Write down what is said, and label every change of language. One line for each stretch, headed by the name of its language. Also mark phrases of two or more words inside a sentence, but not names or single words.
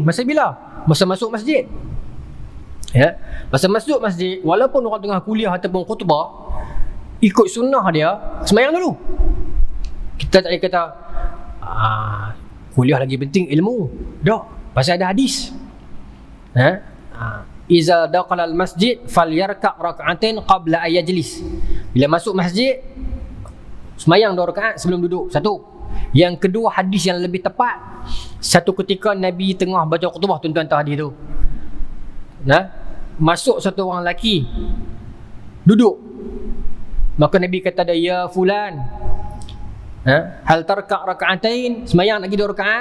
Malay: Masa bila? Masa masuk masjid. Masa masuk masjid, walaupun orang tengah kuliah ataupun khutbah, ikut sunnah dia, sembahyang dulu. Kita tak boleh kata kuliah lagi penting ilmu. Tak. Pasal ada hadis.
Arabic: إذا دخل المسجد فليركع ركعتين قبل أن يجلس.
Malay: Bila masuk masjid, sembahyang 2 rakaat sebelum duduk. Satu. Yang kedua, hadis yang lebih tepat, satu ketika Nabi tengah baca khutbah, tuan-tuan tahu hadis tu. Masuk satu orang lelaki, duduk. Maka Nabi kata dia,
Arabic: يا فلان، هل تركع ركعتين,
Malay: sembahyang lagi 2 rakaat?